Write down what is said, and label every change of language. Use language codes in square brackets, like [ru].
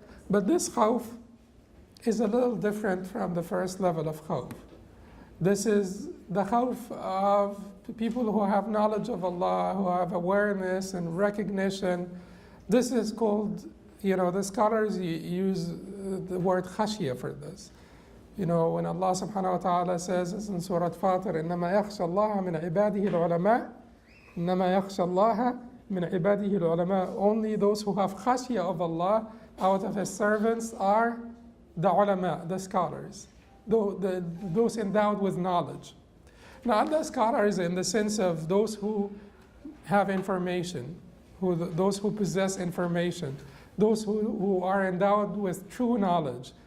[en] But this khawf is a little different from the first level of khawf. This is the khawf of people who have knowledge of Allah, who have awareness and recognition. This is called, the scholars use the word khashya for this. When Allah subhanahu wa ta'ala says in Surah Fatir, [ar] إِنَّمَا يَخْشَى اللَّهَ مِنْ عِبَادِهِ الْعُلَمَاءِ إِنَّمَا يَخْشَى اللَّهَ مِنْ عِبَادِهِ الْعُلَمَاءِ. [en] Only those who have khashya of Allah out of His servants are the ulama, the scholars, those endowed with knowledge. Not the scholars in the sense of those who have information, those who possess information, those who are endowed with true knowledge.